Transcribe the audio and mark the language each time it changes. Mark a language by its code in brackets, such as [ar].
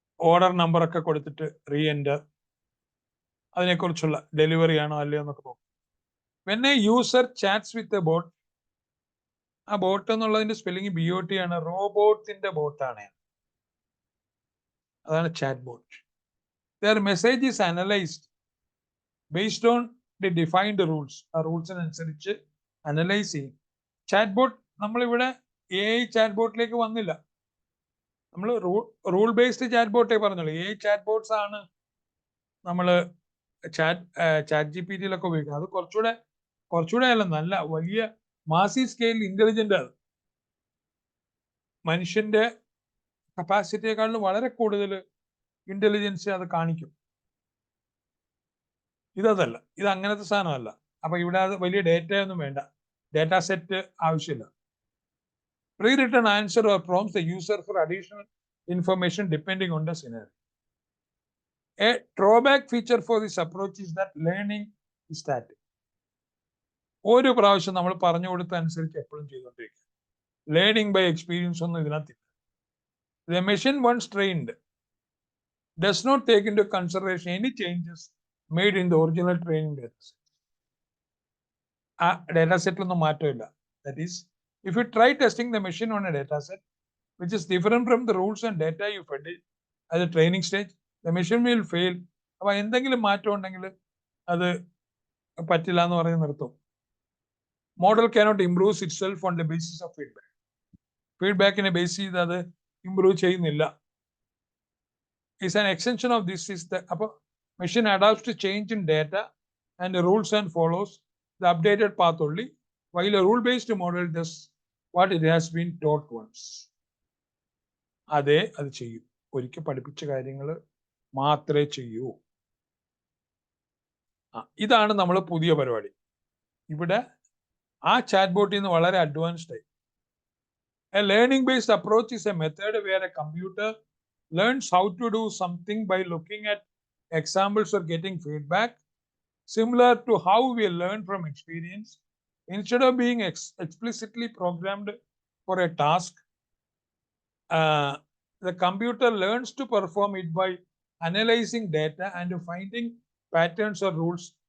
[ml] Order നമ്പറൊക്കെ കൊടുത്തിട്ട് re enter, അതിനെക്കുറിച്ചുള്ള ഡെലിവറി ആണോ അല്ലയോ എന്നൊക്കെ നോക്കും. [en] when a user chats with a bot, [ml] ആ ബോട്ട് എന്നുള്ളതിന്റെ സ്പെല്ലിംഗ് BOT ആണ്, റോബോട്ടിന്റെ ബോട്ടാണ്, അതാണ് chat bot. [en] Their message is analyzed based on the defined rules. [ml] ആ റൂൾസിനനുസരിച്ച് അനലൈസ് ചെയ്യും. ചാറ്റ് ബോട്ട് നമ്മളിവിടെ AI ചാറ്റ് ബോട്ടിലേക്ക് വന്നില്ല. നമ്മൾ റൂൾ ബേസ്ഡ് ചാറ്റ് ബോട്ടേ പറഞ്ഞുള്ളൂ. AI ചാറ്റ് ബോട്ട്സ് ആണ് നമ്മൾ ചാറ്റ് GPTയിലൊക്കെ ഉപയോഗിക്കുന്നത്. അത് കുറച്ചുകൂടെ അല്ല, നല്ല വലിയ മാസി സ്കെയിൽ ഇന്റലിജന്റ് ആണ്. മനുഷ്യന്റെ കപ്പാസിറ്റിയെക്കാളും വളരെ കൂടുതൽ ഇന്റലിജൻസ് അത് കാണിക്കും. ഇതല്ല, ഇത് അങ്ങനത്തെ സാധനമല്ല. അപ്പൊ ഇവിടെ അത് വലിയ ഡേറ്റ ഒന്നും വേണ്ട, ഡേറ്റാ സെറ്റ് ആവശ്യമില്ല. [en] Pre written answer or prompts the user for additional information depending on the scenario. A drawback feature for this approach is that learning is static. [ml] ഒരു പ്രാവശ്യം നമ്മൾ പറഞ്ഞു കൊടുത്ത അനുസരിച്ച് എപ്പോഴും ചെയ്തുകൊണ്ടിരിക്കുക. [en] learning by experience [ml] ഒന്നും ഇതിനകത്തില്ല. [en] The machine once trained does not take into consideration any changes made in the original training data set. [ml] ആ ഡേറ്റാ സെറ്റിലൊന്നും മാറ്റമില്ല. [en] That is, if you try testing the machine on a data set which is different from the rules and data you fed it at the training stage, the machine will fail. [ml] അപ്പൊ എന്തെങ്കിലും മാറ്റം ഉണ്ടെങ്കിൽ അത് പറ്റില്ല എന്ന് പറഞ്ഞ് നിർത്തും. [en] Model cannot improve itself on the basis of feedback. [ml] ഫീഡ്ബാക്കിനെ base ചെയ്ത് അത് ഇംപ്രൂവ് ചെയ്യുന്നില്ല. [en] Is an extension of this is the machine adapts to change in data and the rules and follows the updated path only, while a rule-based model does what it has been taught once. [ml] അത് ചെയ്യും. ഒരിക്കൽ പഠിപ്പിച്ച കാര്യങ്ങൾ മാത്രമേ ചെയ്യൂ. ഇതാണ് നമ്മൾ പുതിയ പരിപാടി. ഇവിടെ ആ ചാറ്റ് ബോട്ടിൽ നിന്ന് വളരെ അഡ്വാൻസ്ഡ് ആയി. [en] A learning-based approach is a method where a computer learns how to do something by looking at examples or getting feedback, similar to how we learn from experience. Instead of being explicitly programmed for a task, the computer learns to perform it by analyzing data and finding patterns or rules.